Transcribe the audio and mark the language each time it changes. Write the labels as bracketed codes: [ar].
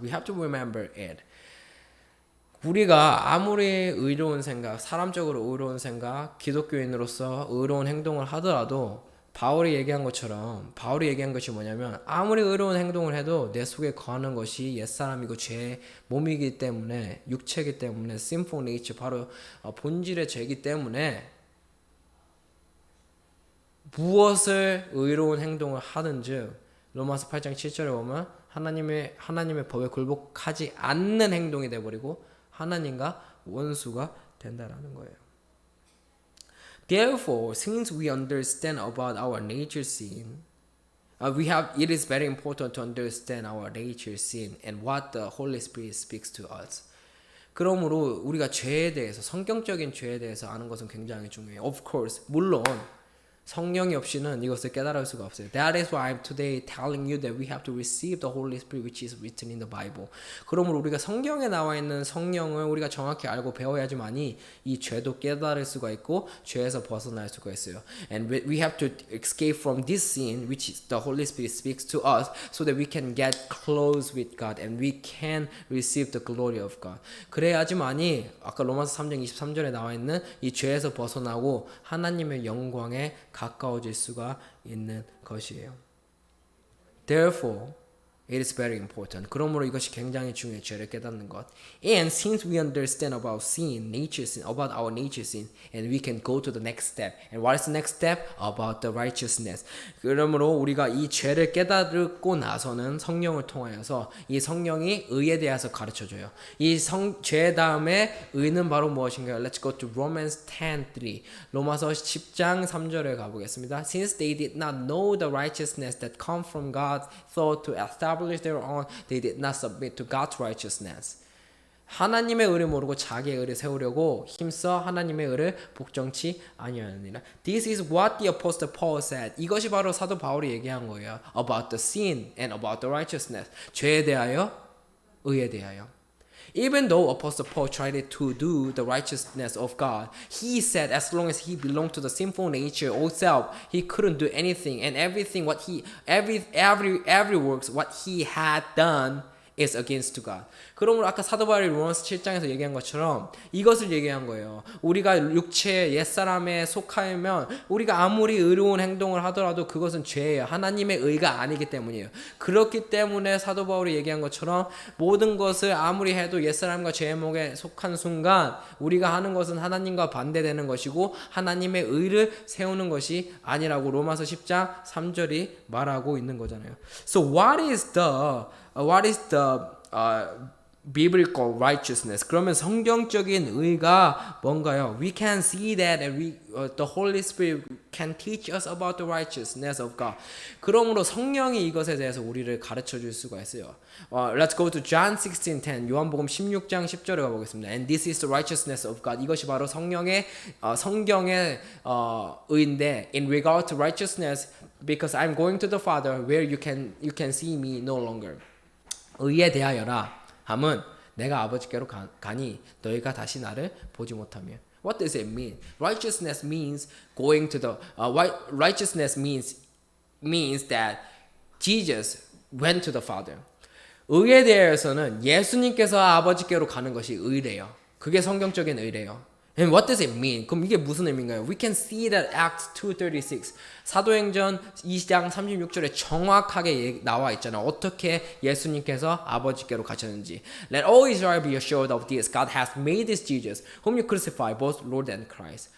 [en] We have to remember it. [ko] 우리가 아무리 의로운 생각, 사람적으로 의로운 생각, 기독교인으로서 의로운 행동을 하더라도 바울이 얘기한 것처럼, 바울이 얘기한 것이 뭐냐면 아무리 의로운 행동을 해도 내 속에 거하는 것이 옛사람이고 죄의 몸이기 때문에, 육체이기 때문에, sinful nature, 바로 본질의 죄이기 때문에 무엇을 의로운 행동을 하든지 로마서 8장 7절에 보면 하나님의 법에 굴복하지 않는 행동이 돼버리고 하나님과 원수가 된다라는 거예요. [en] Therefore, since we understand about our nature sin, it is very important to understand our nature sin and what the Holy Spirit speaks to us. [ko] 그러므로 우리가 죄에 대해서, 성경적인 죄에 대해서 아는 것은 굉장히 중요해요. [en] Of course, [ko] 물론 성령이 없이는 이것을 깨달을 수가 없어요. [en] That is why I'm today telling you that we have to receive the Holy Spirit which is written in the Bible. [ko] 그러므로 우리가 성경에 나와 있는 성령을 우리가 정확히 알고 배워야지만이 이 죄도 깨달을 수가 있고 죄에서 벗어날 수가 있어요. [en] And we have to escape from this sin which the Holy Spirit speaks to us so that we can get close with God and we can receive the glory of God. [ko] 그래야지만이 아까 로마서 3장 23절에 나와 있는 이 죄에서 벗어나고 하나님의 영광에 가까워질 수가 있는 것이에요. [en] Therefore, it is very important. [ko] 그러므로 이것이 굉장히 중요해요. 죄를 깨닫는 것. [en] And since we understand about sin, nature sin, about our nature sin, and we can go to the next step. And what is the next step? About the righteousness. [ko] 그러므로 우리가 이 죄를 깨닫고 나서는 성령을 통하여서 이 성령이 의에 대해서 가르쳐줘요. 이 죄 다음에 의는 바로 무엇인가요? [en] Let's go to Romans 10:3. [ko] 로마서 10장 3절에 가보겠습니다. [en] Since they did not know the righteousness that comes from God, thought to establish establish their own, they did not submit to God's righteousness. [ko] 하나님의 의를 모르고 자기의 의를 세우려고 힘써 하나님의 의를 복종치 아니하느니라. [en] This is what the apostle Paul said. [ko] 이것이 바로 사도 바울이 얘기한 거예요. [en] About the sin and about the righteousness. [ko] 죄에 대하여, 의에 대하여. [en] Even though Apostle Paul tried to do the righteousness of God, he said as long as he belonged to the sinful nature or self, he couldn't do anything, and everything what he every works what he had done is against God. [ko] 그러므로 아까 사도 바울이 로마서 7장에서 얘기한 것처럼 이것을 얘기한 거예요. 우리가 육체의 옛사람에 속하면 우리가 아무리 의로운 행동을 하더라도 그것은 죄예요. 하나님의 의가 아니기 때문이에요. 그렇기 때문에 사도 바울이 얘기한 것처럼 모든 것을 아무리 해도 옛사람과 죄의 목에 속한 순간 우리가 하는 것은 하나님과 반대되는 것이고 하나님의 의를 세우는 것이 아니라고 로마서 10장 3절이 말하고 있는 거잖아요. [en] So what is the biblical righteousness? [ko] 그러면 성경적인 의가 뭔가요? [en] We can see that the Holy Spirit can teach us about the righteousness of God. [ko] 그러므로 성령이 이것에 대해서 우리를 가르쳐 줄 수가 있어요. [en] Let's go to John 16:10. [ko] 요한복음 16장 10절에 가보겠습니다. [en] And this is the righteousness of God. [ko] 이것이 바로 성령의 성경의 의인데, [en] in regard to righteousness, because I'm going to the Father, where you can see me no longer. [ko] 의에 대하여라 함은 내가 아버지께로 가니 너희가 다시 나를 보지 못하며. [en] What does it mean? Righteousness means going to the righteousness means that Jesus went to the Father. [ko] 의에 대해서는 예수님께서 아버지께로 가는 것이 의래요. 그게 성경적인 의래요. [en] And what does it mean? [ko] 그럼 이게 무슨 의미인가요? [en] We can see that Acts 2:36 [ko] 사도행전 2장 36절에 정확하게 나와 있잖아요. 어떻게 예수님께서 아버지께로 가셨는지. [en] Let all Israel be assured of this. God has made this Jesus, whom you crucify, both Lord and Christ.